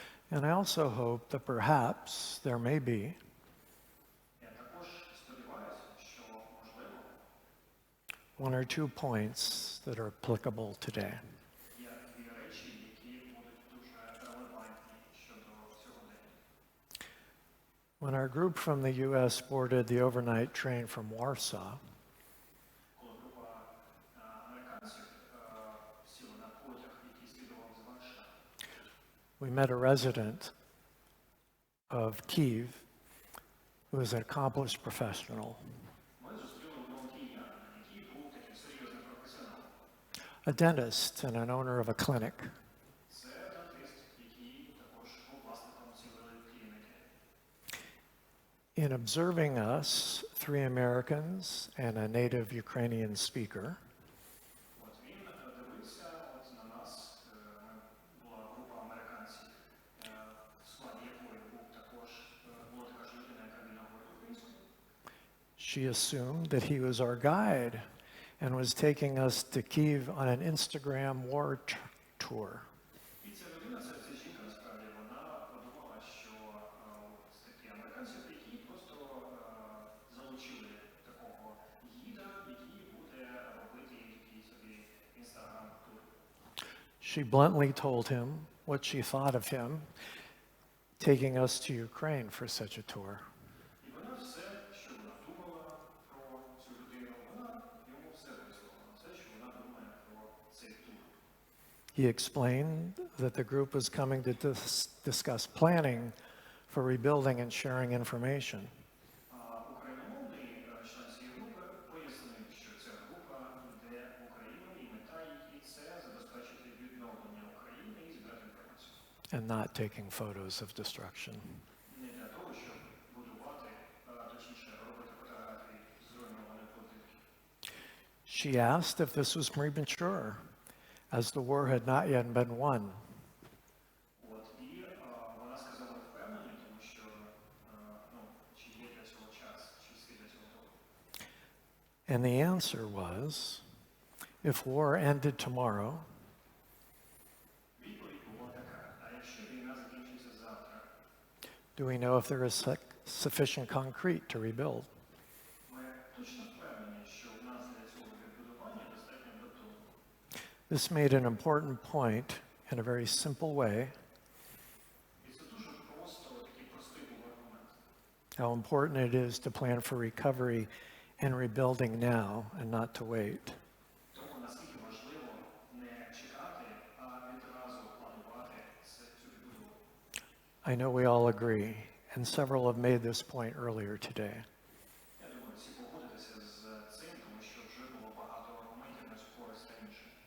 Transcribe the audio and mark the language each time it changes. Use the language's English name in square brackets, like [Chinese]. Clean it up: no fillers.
[English] And I also hope that perhaps there may be one or two points that are applicable today. When our group from the US boarded the overnight train from Warsaw, [Ukrainian] Коли група американців сіла на потяг, який слідував з Варшави, [English] we met a resident of Kyiv who is an accomplished professional, [Ukrainian] ми зустріли одного киянина, який був таким серйозним професіоналом. [English] a dentist and an owner of a clinic. [Ukrainian] Це дантист, який також був власником цілої клініки. [English] In observing us, 3 Americans and a native Ukrainian speaker, [Ukrainian] От він дивився от на нас, була група американців, в складі якої була така ж людина, яка вільно говорить українською. [English] she assumed that he was our guide and was taking us to Kyiv on an Instagram war tour. [Ukrainian] І ця людина, ця жінка, насправді, вона подумала, що ось такі американці, які просто залучили такого гіда, який буде робити такий собі інстаграм-тур. [English] She bluntly told him what she thought of him taking us to Ukraine for such a tour. [Ukrainian] І вона все, що вона думала про цю людину, вона йому все висловила. Все, що вона думає про цей тур. [English] He explained that the group was coming to discuss planning for rebuilding and sharing information. [Ukrainian] Україномовний член цієї групи пояснив, що ця група йде в Україну і мета її – це забезпечити відновлення України і збирати інформацію. [English] And not taking photos of destruction. [Ukrainian] Не для того, щоб будувати, точніше, робити фотографії зруйнованих будинків. [English] She asked if this was premature, as the war had not yet been won. [Ukrainian] От, і вона сказала впевнені, тому що, чи є для цього час, чи слід для цього того. [English] And the answer was, if war ended tomorrow, [Ukrainian] Відповідь була така: а якщо війна закінчиться завтра, [English] do we know if there is sufficient concrete to rebuild? [Ukrainian] ми точно впевнені, що в нас для цього відбудування достатньо бетону. [English] This made an important point in a very simple way, [Ukrainian] І це дуже просто, такий простий був аргумент. [English] how important it is to plan for recovery and rebuilding now and not to wait. [Ukrainian] Тому наскільки важливо не чекати, а відразу планувати цю відбудову. [English] I know we all agree, and several have made this point earlier today. [Ukrainian] Я думаю, всі погодитеся з цим, тому що вже було багато аргументів на цю користь раніше.